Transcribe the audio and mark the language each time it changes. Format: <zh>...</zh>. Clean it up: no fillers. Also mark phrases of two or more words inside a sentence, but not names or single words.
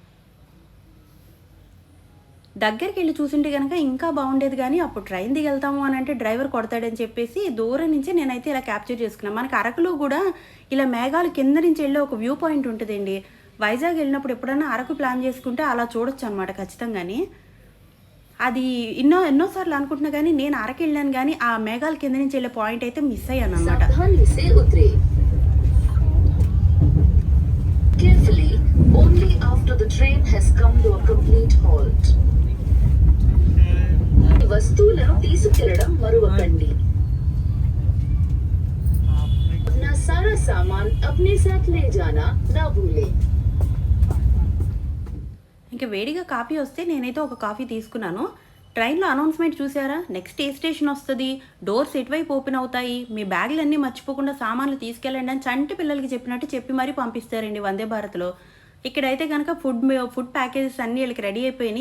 <te>దగ్గరికెళ్ళి చూసుంటే గనక ఇంకా బాగుండేది గానీ, అప్పుడు ట్రైన్ దిగెళ్తాము అనంటే డ్రైవర్ కొడతాడని చెప్పేసి దూరం నుంచి నేనైతే ఇలా క్యాప్చర్ చేసుకున్నాను. మనకి అరకులో గూడా ఇలా మేఘాలు కింద నుంచి వెళ్ళే ఒక</te> <en>view point</en> <te>ఉంటదండి. వైజాగ్ వెళ్ళినప్పుడు ఎప్పుడైనా అరకు ప్లాన్ చేసుకుంటే అలా చూడొచ్చనమాట ఖచ్చితంగాని. అది ఎన్నో సార్లు అనుకుంటున్నా గానీ, నేను అరకెళ్ళాను గానీ, ఆ మేఘాల కింద నుంచి వెళ్ళే పాయింట్ అయితే మిస్ అయ్యాననమాట.</te> <en>Carefully, only after the train has come to a complete halt.</en> <te>వస్తువులను తీసుకెళ్లడం మరువకండి.</te> <hi>अपना सारा सामान अपने साथ ले जाना ना भूलें.</hi> <te>ఇంకా వేడిగా కాఫీ వస్తే నేనైతే ఒక కాఫీ తీసుకున్నాను. ట్రైన్‌లో అనౌన్స్‌మెంట్ చూసారా? నెక్స్ట్ ఏ స్టేషన్ వస్తది? డోర్స్ ఎటువైపు ఓపెన్ అవుతాయి? మీ బ్యాగులన్నీ మర్చిపోకుండా సామాన్లు తీసుకెళ్ళండి అని చంటి పిల్లలకి చెప్పినట్టు చెప్పి మరీ పంపిస్తారండి వందే భారత్‌లో. ఇక్కడైతే గనక</te> <en>food packages</en> <te>అన్నీ వీళ్ళకి రెడీ అయిపోయినాయి.</te>